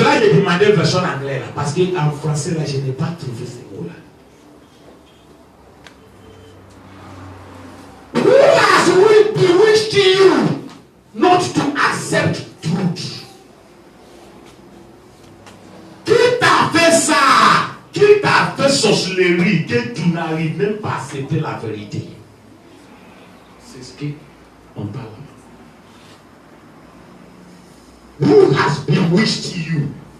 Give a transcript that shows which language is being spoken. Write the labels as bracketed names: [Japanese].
[French] cela que j'ai demandé version anglaise, parce qu'en français là, je n'ai pas trouvé ces mots-là. [English] Who has bewitched you not to accept truth? [French] Qui t'a fait ça? Qui t'a fait sorcellerie que tu n'arrives même pas à accepter la vérité? C'est ce qu'on parle. [English] Who has bewitched you?